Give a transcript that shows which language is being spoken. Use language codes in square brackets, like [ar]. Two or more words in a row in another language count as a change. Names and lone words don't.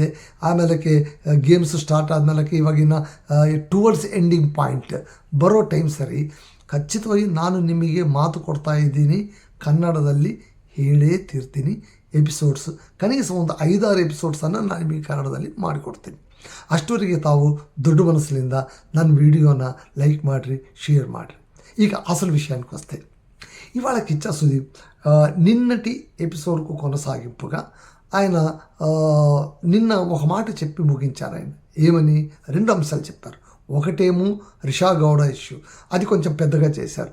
[kn] ಆಮೇಲಕ್ಕೆ [en] games start [kn] ಆದಮೇಲಕ್ಕೆ ಇವಾಗಿನ [en] towards ending point [kn] ಬರೋ ಟೈಮ್ ಸರಿ. ಖಚಿತವಾಗಿ ನಾನು ನಿಮಗೆ ಮಾತು ಕೊಡ್ತಾ ಇದ್ದೀನಿ, ಕನ್ನಡದಲ್ಲಿ ಹೇಳೇ ತೀರ್ತೀನಿ. ಎಪಿಸೋಡ್ಸ್ ಕನಿಷ್ಠ ಒಂದು 5-6 ಎಪಿಸೋಡ್ಸನ್ನು ನಾನು ನಿಮಗೆ ಕನ್ನಡದಲ್ಲಿ ಮಾಡಿಕೊಡ್ತೀನಿ. ಅಷ್ಟವರೆಗೆ ತಾವು ದೊಡ್ಡ ಮನಸ್ಸಿನಿಂದ ನನ್ನ ವಿಡಿಯೋನ ಲೈಕ್ ಮಾಡಿರಿ, షేర్ ಮಾಡಿರಿ. [te] ఇక అసలు విషయానికి వస్తే, ఇవాళ కిచ్చా సుదీప్ నిన్నటి ఎపిసోడ్కు కొనసాగింపుగా ఆయన నిన్న ఒక మాట చెప్పి ముగించారు. ఆయన ఏమని 2 అంశాలు చెప్పారు. ఒకటేమో రిషా గౌడ ఇష్యూ, అది కొంచెం పెద్దగా చేశారు.